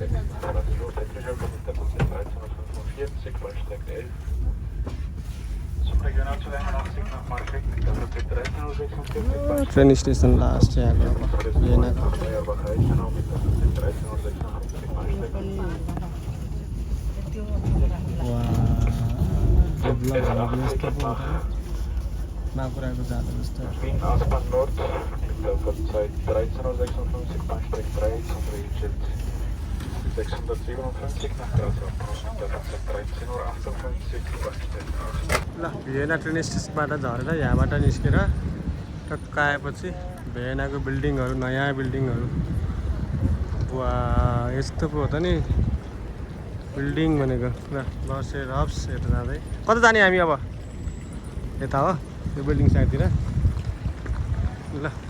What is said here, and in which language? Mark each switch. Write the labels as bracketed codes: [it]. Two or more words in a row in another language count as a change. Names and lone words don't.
[en] train station last [ne] आएको अब भियनाको। त्यो राम्रो माकुराको जालो जस्तो [de] Wien Aspern Nord mit der Uhrzeit 13:56 Uhr, Bahnsteig 3 zum Drehschild 657 nach Grashof mit der Uhrzeit 13:58 Uhr, Bahnsteig 8. [ne] ल भिएना [en] train stationबाट [ne] झरेर यहाँबाट निस्केर टक्क आएपछि भिएनाको बिल्डिङहरू नयाँ बिल्डिङहरू वा यस्तो पो हो त नि बिल्डिङ भनेको ल बसेर हप्स यता जाँदै कता जाने हामी अब यता हो त्यो [en] building sideतिर [ne] ल